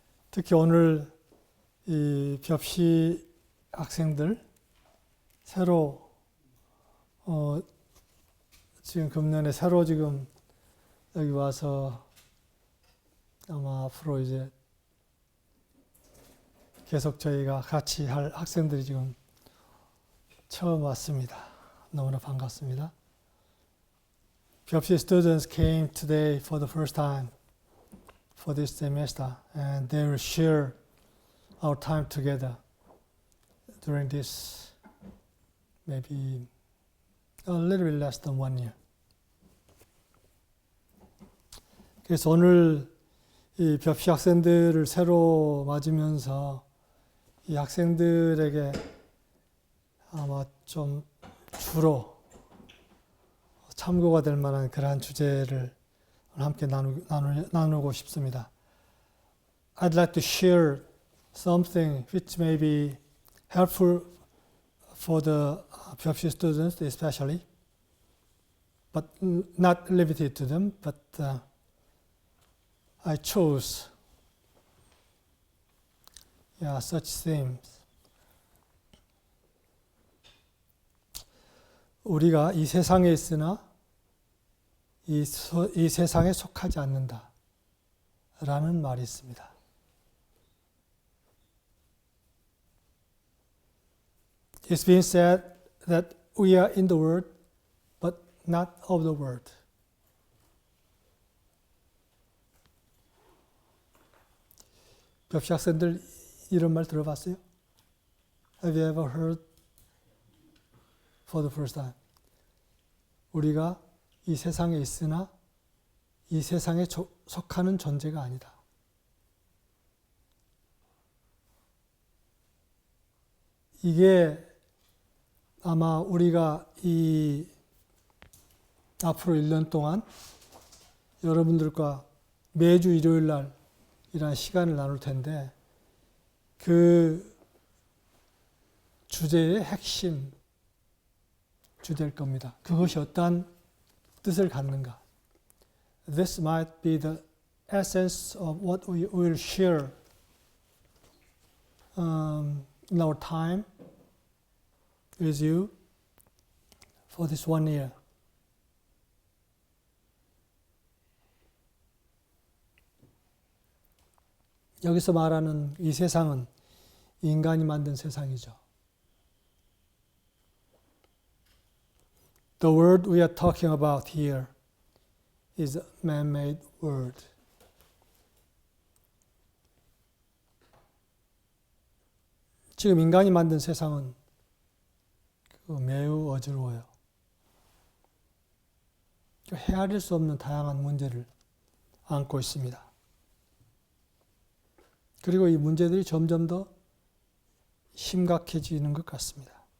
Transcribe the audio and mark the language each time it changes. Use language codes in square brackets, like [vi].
[ko] 특히 오늘 이 벽시 학생들 새로 지금 금년에 새로 지금 여기 와서 아마 앞으로 이제 계속 저희가 같이 할 학생들이 지금 처음 왔습니다. 너무나 반갑습니다. [en] 벽시 students came today for the first time for this semester, and they will share our time together during this maybe a little bit less than 1 year. [ko] 그래서 오늘 이 벽시 학생들을 새로 맞으면서 이 학생들에게 아마 좀 주로 참고가 될 만한 그러한 주제를 함께 나누고 싶습니다. [en] I'd like to share something which may be helpful for the 벽시 students especially, but not limited to them, but I chose such themes. [ko] 우리가 이 세상에 있으나 이 세상에 속하지 않는다 라는 말이 있습니다. [en] It's been said that we are in the world but not of the world. [ko] 벽시 학생들 이런 말 들어봤어요? [en] Have you ever heard for the first time? [ko] 우리가 이 세상에 있으나 이 세상에 속하는 존재가 아니다. 이게 아마 우리가 이 앞으로 1년 동안 여러분들과 매주 일요일 날 이런 시간을 나눌 텐데 그 주제의 핵심 주제일 겁니다. 그것이 어떠한 뜻을 갖는가? [en] This might be the essence of what we will share in our time with you for this 1 year. [ko] 여기서 말하는 이 세상은 인간이 만든 세상이죠. [en] The world we are talking about here is a man-made world. [ko] 지금 인간이 만든 세상은 매우 어지러워요. 헤아릴 수 없는 다양한 문제를 안고 있습니다. 그리고 이 문제들이 점점 더 심각해지는 것 같습니다.